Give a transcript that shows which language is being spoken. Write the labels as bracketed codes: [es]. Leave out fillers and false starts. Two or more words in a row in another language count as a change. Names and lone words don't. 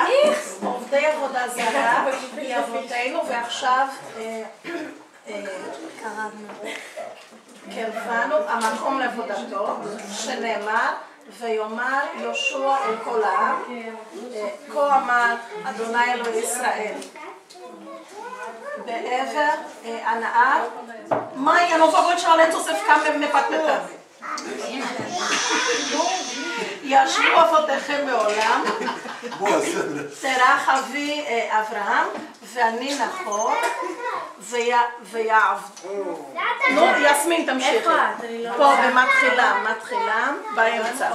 [he] עובדי עבודה זרה היא אבותינו, ועכשיו קרבנו המקום לעבודתו, שנאמר ויאמר יהושע אל כל העם, כה אמר אדוני אלוהי ישראל בעבר הנהר. [pt] Mãe, eu não vou continuar lendo se você ficar me patentando. [he] ישבו אבותיכם בעולם, תרח אבי אברהם ואני נחור ויעבדו. נו, יסמין תמשיכי. פה במתחילה, באמצע.